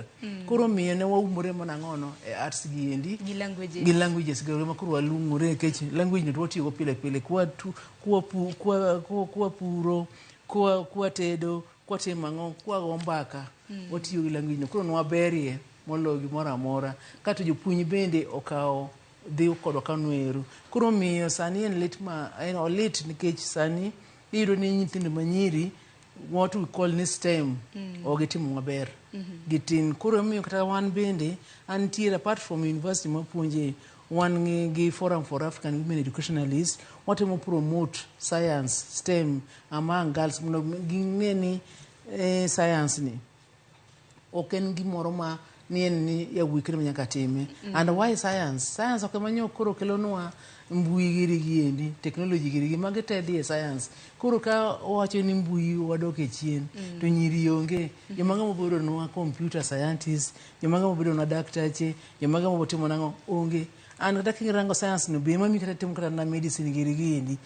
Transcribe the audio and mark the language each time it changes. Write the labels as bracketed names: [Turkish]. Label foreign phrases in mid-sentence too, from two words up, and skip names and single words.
[Luo (Kenya and Tanzania)] Koro miyo ne waumore mana ng'ono e arts giendi gi languages gi ma koro walung'ore nikech language no to watiyogo pile pile kwa puro, kwa tedo, kwa timo ang'o, kwa go mbaka, watiyo gi language no. Koro nwaberie moloyo gimoro amora. Kato jopuonj bende okawo dhi kodwa kano ero. Koro miyo sani en olit nikech sani iyudo ni nyithindo manyiri [English] what we call [Luo (Kenya and Tanzania)] ni STEM gitimo maber gitin. Koro miyo kata wan bende antiere [English] apart from university [Luo (Kenya and Tanzania)] mapuonje, wan gi Forum for African Women Educationalists, watemo [English] promote science STEM among girls [Luo (Kenya and Tanzania)] mondo ging'e ni science ni ok en gimoro ma ni yawuoyi kende manyaka time. [English] And why science [Luo (Kenya and Tanzania)] ok ema koro kelonwa mbui giri giendi, technology giri magi te dhi e science. Koro ka wacho ni mbui wadok e chien, to nyiri onge. Joma ng'ama bedo nwa [English] computer scientist, [Luo (Kenya and Tanzania)] joma ng'ama bedo nwa daktache, joma ng'ama timo nang'o onge. An kata kirango science no be mami kata timo kata na medicine giri giendi.